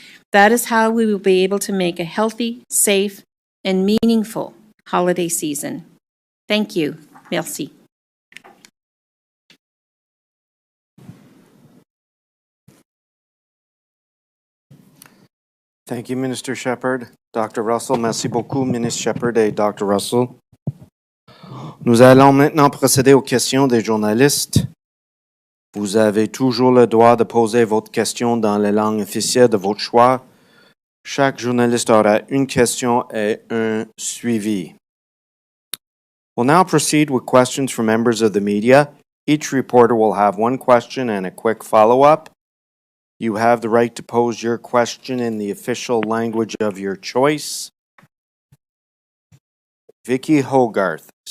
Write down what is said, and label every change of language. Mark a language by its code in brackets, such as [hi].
[en] That is how we will be able to make a healthy, safe, and meaningful holiday season. Thank you. [fr] Merci. [en] Thank you, Minister Shepherd. [fr] Dr. Russell, merci beaucoup, Ministre Shepherd et Dr. Russell. Nous allons maintenant procéder aux questions des journalistes. Vous avez toujours le droit de poser votre question dans la langue officielle de votre choix. Chaque journaliste aura une question et un suivi. [en] We'll now proceed with questions from members of the media. Each reporter will have one question and a quick follow-up. You have the right to pose your question in the official language of your choice. Vicky Hogarth.